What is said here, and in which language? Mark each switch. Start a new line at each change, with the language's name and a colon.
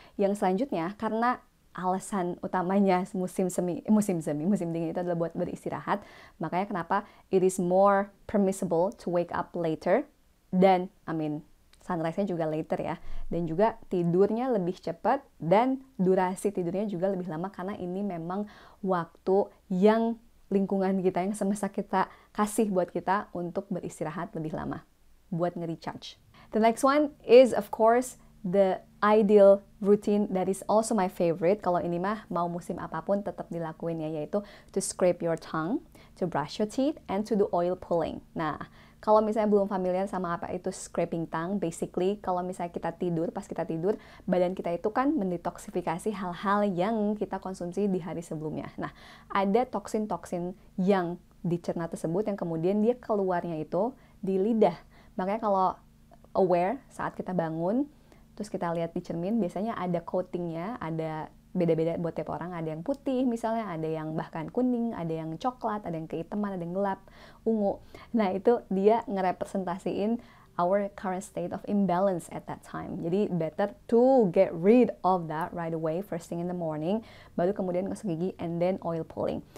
Indonesian: Yang selanjutnya, karena alasan utamanya musim dingin itu adalah buat beristirahat, makanya kenapa
English: it is more permissible to wake up later,
Indonesian: dan sunrise-nya juga later ya, dan juga tidurnya lebih cepat, dan durasi tidurnya juga lebih lama, karena ini memang waktu yang lingkungan kita, yang semesta kita kasih buat kita untuk beristirahat lebih lama, buat nge-recharge.
English: The next one is of course the ideal routine that is also my favorite.
Indonesian: Kalau ini mah mau musim apapun tetap dilakuin ya, yaitu
English: to scrape your tongue, to brush your teeth, and to do oil pulling.
Indonesian: Nah, kalau misalnya belum familiar sama apa itu scraping tongue, basically kalau misalnya kita tidur, pas kita tidur, badan kita itu kan mendetoksifikasi hal-hal yang kita konsumsi di hari sebelumnya. Nah, ada toksin-toksin yang dicerna tersebut yang kemudian dia keluarnya itu di lidah. Makanya kalau aware saat kita bangun, terus kita lihat di cermin, biasanya ada coatingnya, ada beda-beda buat tiap orang, ada yang putih misalnya, ada yang bahkan kuning, ada yang coklat, ada yang kehitaman, ada yang gelap, ungu. Nah itu dia ngerepresentasiin
English: our current state of imbalance at that time.
Indonesian: Jadi
English: better to get rid of that right away, first thing in the morning,
Indonesian: baru kemudian gosok gigi
English: and then oil pulling.